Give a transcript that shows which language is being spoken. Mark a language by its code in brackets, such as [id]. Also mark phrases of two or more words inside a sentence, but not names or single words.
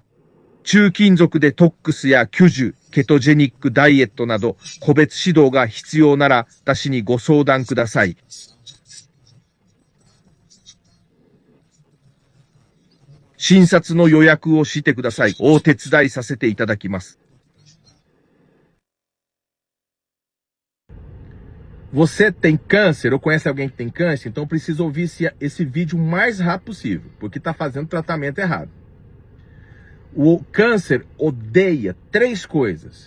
[ja] 中金属デトックスや巨樹、ケトジェニックダイエットなど、個別指導が必要なら、私にご相談ください。診察の予約をしてください。お手伝いさせていただきます。 [pt] Você tem câncer ou conhece alguém que tem câncer? Então precisa ouvir esse vídeo o mais rápido possível, porque está fazendo tratamento errado. O câncer odeia 3 coisas.